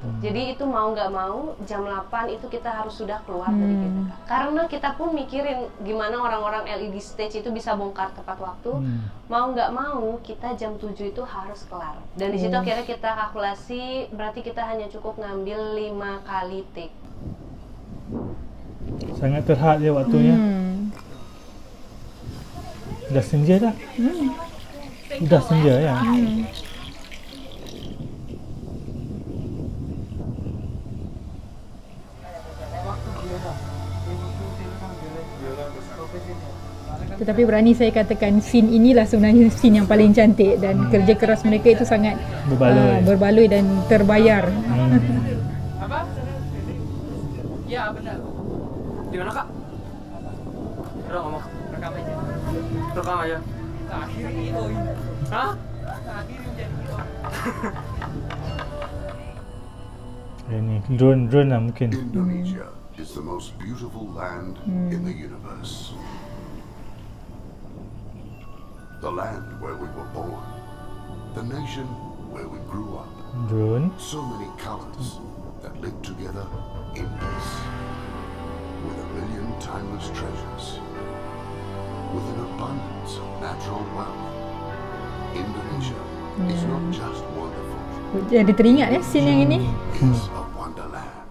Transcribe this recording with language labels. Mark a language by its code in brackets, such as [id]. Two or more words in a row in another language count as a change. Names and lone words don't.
[id] Jadi itu mau nggak mau jam 8 itu kita harus sudah keluar dari GWK. Karena kita pun mikirin gimana orang-orang [en] LED stage [id] itu bisa bongkar tepat waktu. Mau nggak mau kita jam 7 itu harus kelar. Dan di situ akhirnya kita kalkulasi berarti kita hanya cukup ngambil 5 kali take. [ms] Sangat terhad ya waktunya. Dah senja dah. Dah senja ya. Tetapi berani saya katakan scene inilah sebenarnya scene yang paling cantik dan kerja keras mereka itu sangat berbaloi dan terbayar. [id] Apa? Ya benar. Di mana kak? Udah ngomong. Rekam aja. Rekam aja. Nah, akhirnya IO ini. Hah? Nah, akhirnya menjadi IO. Ini drone lah mungkin. [en] Indonesia is the most beautiful land in the universe. The land where we were born. The nation where we grew up. Drone. So many colors that live together in peace. with a million timeless treasures. With an abundance of natural wealth, Indonesia is not just wonderful. [id] Jadi teringat ya scene yang ini. [en] It's a wonderland.